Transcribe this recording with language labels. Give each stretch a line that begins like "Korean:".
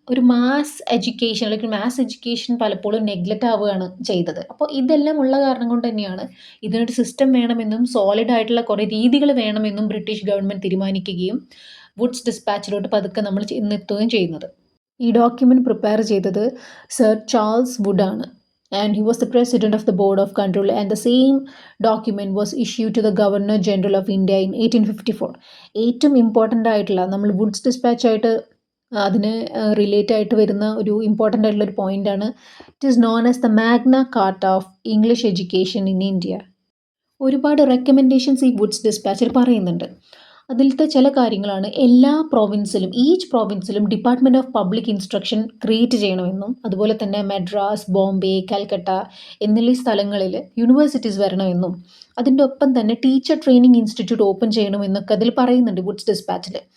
Malayalam: ഒരു mass education അല്ലെങ്കിൽ mass education പലപ്പോഴും നെഗ്ലക്റ്റ് ആവുകയാണ് ചെയ്തത്. അപ്പോൾ ഇതെല്ലാം ഉള്ള കാരണം കൊണ്ട് തന്നെയാണ് ഇതിനൊരു സിസ്റ്റം വേണമെന്നും സോളിഡ് ആയിട്ടുള്ള കുറേ രീതികൾ വേണമെന്നും ബ്രിട്ടീഷ് ഗവൺമെൻറ് തീരുമാനിക്കുകയും വുഡ്സ് ഡിസ്പാച്ചിലോട്ട് പതുക്കെ നമ്മൾ ഇന്നെത്തുകയും ചെയ്യുന്നത്. ഈ ഡോക്യുമെൻ്റ് പ്രിപ്പയർ ചെയ്തത് സർ ചാൾസ് വുഡ് ആണ്.
English: And he was the president of the board of control, and the same document was issued to the governor general of India in 1854.
Malayalam: ഏറ്റവും important ആയിട്ടുള്ള നമ്മൾ വുഡ്സ് ഡിസ്പാച്ച് ആയിട്ട് അതിന് relate ആയിട്ട് വരുന്ന ഒരു ഇമ്പോർട്ടൻ്റ് ആയിട്ടുള്ള ഒരു പോയിൻ്റാണ്
English: It is known as the Magna Carta of English education in India.
Malayalam: ഒരുപാട് റെക്കമെൻഡേഷൻസ് ഈ വുഡ്സ് ഡിസ്പാച്ചിൽ പറയുന്നുണ്ട്. അതിലത്തെ ചില കാര്യങ്ങളാണ് എല്ലാ പ്രോവിൻസിലും each പ്രോവിൻസിലും department of public instruction create ചെയ്യണമെന്നും അതുപോലെ തന്നെ മദ്രാസ്, ബോംബെ, കൽക്കട്ട എന്നുള്ള സ്ഥലങ്ങളിൽ യൂണിവേഴ്സിറ്റീസ് വരണമെന്നും അതിൻ്റെ ഒപ്പം തന്നെ ടീച്ചർ ട്രെയിനിങ് ഇൻസ്റ്റിറ്റ്യൂട്ട് ഓപ്പൺ ചെയ്യണമെന്നൊക്കെ അതിൽ പറയുന്നുണ്ട് വുഡ്സ് ഡിസ്പാച്ചിൽ.